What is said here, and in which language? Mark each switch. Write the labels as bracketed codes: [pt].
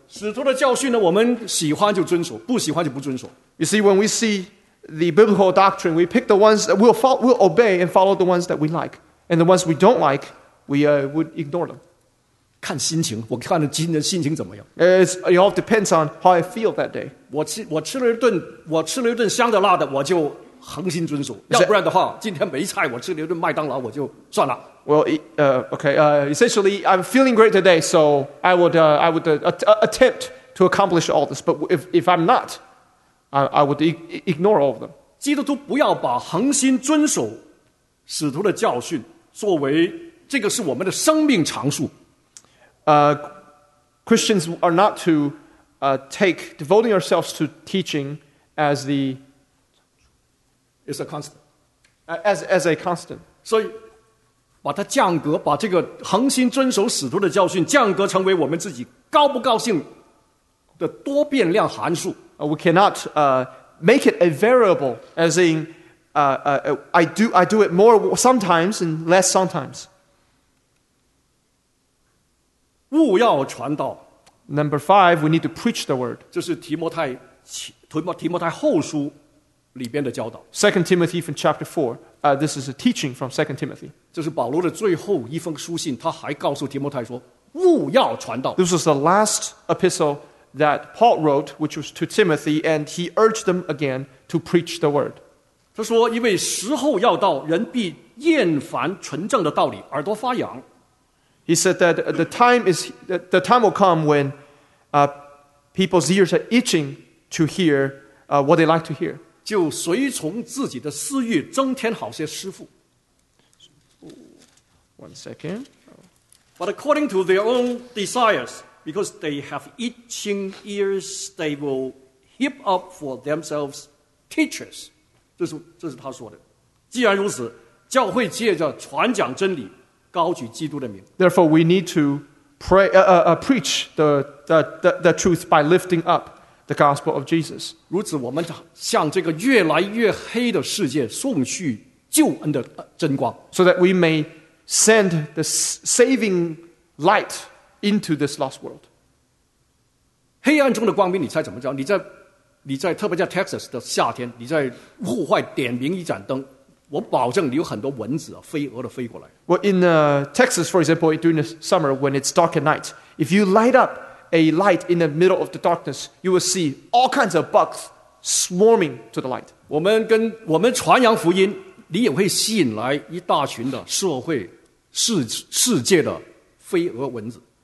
[zh] 使徒的教训呢，我们喜欢就遵守，不喜欢就不遵守。 [en] You see, when we see the biblical doctrine, we pick the ones that we'll obey and follow the ones that we like. And the ones we don't like, we would ignore them. [zh] 看心情，我看了今天心情怎么样。 [en] It all depends on how I feel that day. [zh] 我吃了一顿香的辣的，我就恒心遵守。要不然的话，今天没菜，我吃了一顿麦当劳，我就算了。 [en] Well, essentially, I'm feeling great today, so I would attempt to accomplish all this. But if I'm not, I would ignore all of them. [zh] 基督徒不要把恒心遵守使徒的教训作为这个是我们的生命常数。 [en] Christians are not to take devoting ourselves to teaching as the is a constant as a constant. [zh] 所以把它降格，把这个恒心遵守使徒的教训降格成为我们自己高不高兴的多变量函数。 [en] We cannot make it a variable, as in I do it more sometimes and less sometimes. [zh] 务要传道。 [en] Number five, we need to preach the word. [zh] 这是提摩太后书里边的教导。 [en] Second Timothy from chapter four. This is a teaching from 2 Timothy. [zh] 这是保罗的最后一封书信，他还告诉提摩太说，务要传道。 [en] This was the last epistle that Paul wrote, which was to Timothy, and he urged them again to preach the word. [zh] 他说，因为时候要到，人必厌烦纯正的道理，耳朵发痒。 [en] He said that the time will come when people's ears are itching to hear what they like to hear. [zh] 就随从自己的私欲增添好些师傅。 [en] One second. But according to their own desires, because they have itching ears, they will heap up for themselves teachers. [zh] 这是他说的。既然如此，教会借着传讲真理，高举基督的名。 [en] Therefore, we need to pray, preach the truth by lifting up the gospel of Jesus. [zh] 如此，我们向这个越来越黑的世界送去救恩的真光。 [en] So that we may send the saving light into this lost world. [zh] 黑暗中的光明，你猜怎么着？你在特别在 Texas 的夏天，你在户外点明一盏灯。我保证你有很多蚊子、啊、飞蛾的飞过来。 [en] Well, in Texas, for example, during the summer when it's dark at night, if you light up a light in the middle of the darkness, you will see all kinds of bugs swarming to the light. [zh] 我们传扬福音，你也会吸引来一大群的社会、世界的飞蛾蚊子。